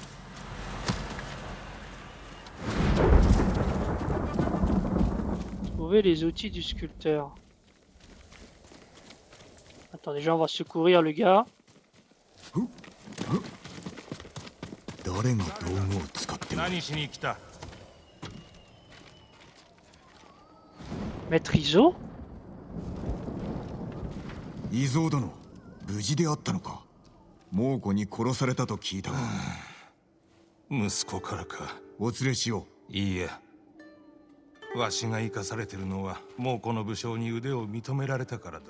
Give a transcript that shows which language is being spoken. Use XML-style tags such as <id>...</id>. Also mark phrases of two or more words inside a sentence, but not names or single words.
<fr>Trouver les outils du sculpteur. Attends, déjà on va secourir le gars. Maître Iso?</fr> <ja>異蔵殿、無事であったのか。猛虎に殺されたと聞いたが。息子からか。お連れしよう。いいえ。わしが生かされてるのは猛虎の武将に腕を認められたからだ。</ja>